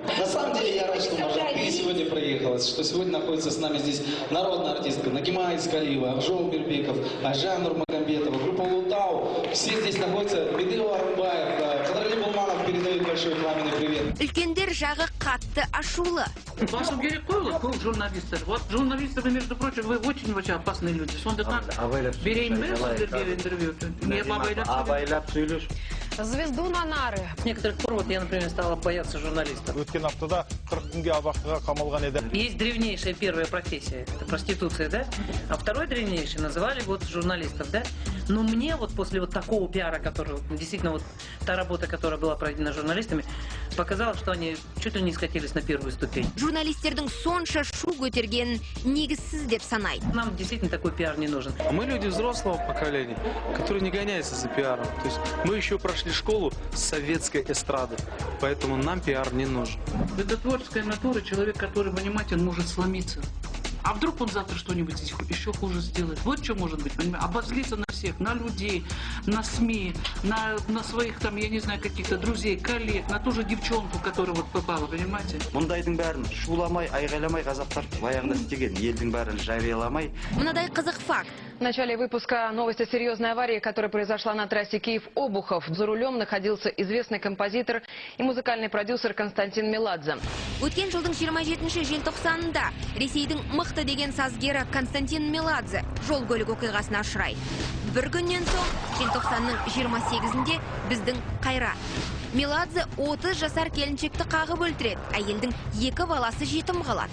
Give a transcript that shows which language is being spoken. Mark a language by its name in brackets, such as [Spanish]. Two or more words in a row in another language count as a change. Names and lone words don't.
[Russian] На самом деле я рад, что ты сегодня приехала, что сегодня находится с нами здесь народная артистка Нагима Искалиева, Жол Бербеков, Ажан Нурмагомбетова, группа Лутау. Все здесь находятся. Медео Арумбаев, Кадрали Булманов передает большой пламенный привет. [Kazakh] Үлкендер жағы қатты ашулы. Вашу керек қойылы, көп журналистер. [Russian] Вот журналисты, вы, между прочим, вы очень опасные люди. [Kazakh] Сондықтан берейін бе сіздерге интервью? Не абайлап сөйлеш. [Russian] Звезду на нары. С некоторых пор вот я, например, стала бояться журналистов. [Kazakh] Өткен аптада 40 күнге абақтыға қамалған еді. [Russian] Есть древнейшая первая профессия, это проституция, да? А второй древнейший называли вот журналистов, да? Но мне вот после вот такого пиара, который действительно вот та работа, которая была проведена журналистами, показалось, что они чуть ли не скатились на первую ступень. [Kazakh] Журналистердің сонша шу көтерген негізсіз деп санайды. [Russian] Нам действительно такой пиар не нужен. Мы люди взрослого поколения, которые не гоняются за пиаром. То есть мы еще прошли школу советской эстрады, поэтому нам пиар не нужен. Это творческая натура, человек, который, понимаете, он может сломиться. А вдруг он завтра что-нибудь еще хуже сделает? Вот что может быть, понимаете? Обозлиться на всех, на людей, на СМИ, на своих там, я не знаю, каких-то друзей, коллег, на ту же девчонку, которая вот попала, понимаете? [Kazakh] Мұндайдың бәрін шуламай, айғайламай қазақтар баяғында істеген, елдің бәрін жарияламай. Мынадай қызық факт. [Russian] В начале выпуска новости о серьезной аварии, которая произошла на трассе Киев-Обухов. За рулем находился известный композитор и музыкальный продюсер Константин Меладзе. [Kazakh] Өткен жылдың 27 желтоқсанында Ресейдің мықты деген сазгері Константин Меладзе жол көлік оқиғасына ұшырайды. Бір күннен соң желтоқсанның 28-інде біздің Қайрат. Меладзе 30 жасар келіншекті қағып өлтіреді, әйелдің 2 баласы жетім қалады.